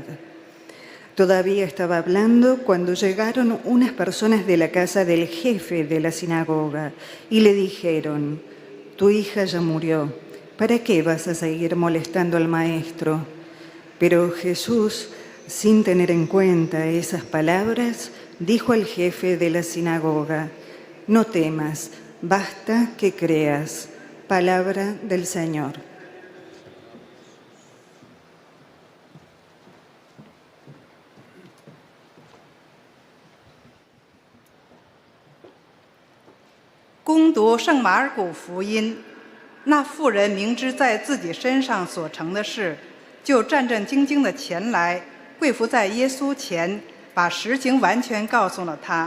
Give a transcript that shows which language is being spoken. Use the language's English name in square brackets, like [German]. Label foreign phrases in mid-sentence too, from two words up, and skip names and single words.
[Spanish] Todavía estaba hablando cuando llegaron unas personas de la casa del jefe de la sinagoga y le dijeron, tu hija ya murió, ¿para qué vas a seguir molestando al maestro? Pero Jesús, sin tener en cuenta esas palabras, dijo al jefe de la sinagoga, no temas, basta que creas. Palabra del Señor. [Chinese] 攻读圣马尔谷福音，那妇人明知在自己身上所成的事，就战战兢兢地前来，跪伏在耶稣前，把实情完全告诉了他。